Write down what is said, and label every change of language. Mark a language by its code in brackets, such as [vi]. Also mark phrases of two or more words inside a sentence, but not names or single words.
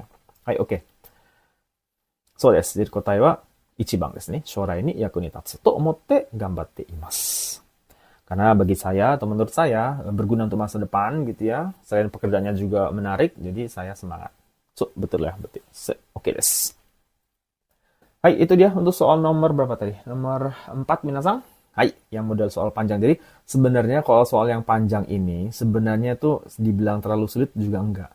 [id] Hai, oke. [ja] そうです. Jadi kotai wa 1番ですね。将来に役に立つと思って頑張っています。 [id] Karena bagi saya atau menurut saya berguna untuk masa depan gitu ya. Selain pekerjaannya juga menarik, jadi saya semangat. So, betul ya, betul. Oke desu. Hai, itu dia untuk soal nomor berapa tadi? Nomor 4 minasang. Hai, yang model soal panjang. Jadi sebenarnya kalau soal yang panjang ini sebenarnya tuh dibilang terlalu sulit juga enggak.